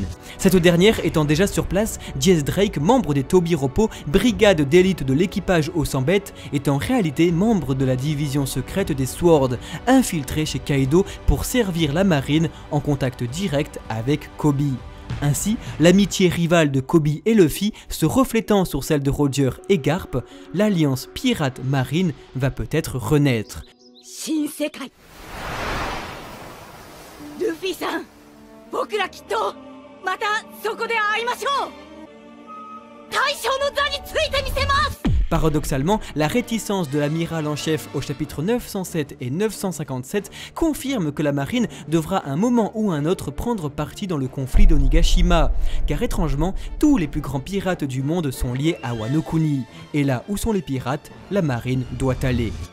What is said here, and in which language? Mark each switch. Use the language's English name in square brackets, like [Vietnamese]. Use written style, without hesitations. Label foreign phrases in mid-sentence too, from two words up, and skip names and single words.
[French] Cette dernière étant déjà sur place, Jess Drake, membre des Tobiropo, brigade d'élite de l'équipage au 100 bêtes, est en réalité membre de la division secrète des Sword, infiltré chez Kaido pour servir la marine en contact direct avec Kobe. Ainsi, l'amitié rivale de Kobe et Luffy se reflétant sur celle de Roger et Garp, l'alliance pirate-marine va peut-être renaître. Shinsekai. [Japanese] Luffy-san, 僕らきっとまたそこで会いましょう。大将の座についてみせます。 [French] Paradoxalement, la réticence de l'amiral en chef au chapitre 907 et 957 confirme que la marine devra à un moment ou un autre prendre parti dans le conflit d'Onigashima, car étrangement, tous les plus grands pirates du monde sont liés à Wano Kuni, et là où sont les pirates, la marine doit aller.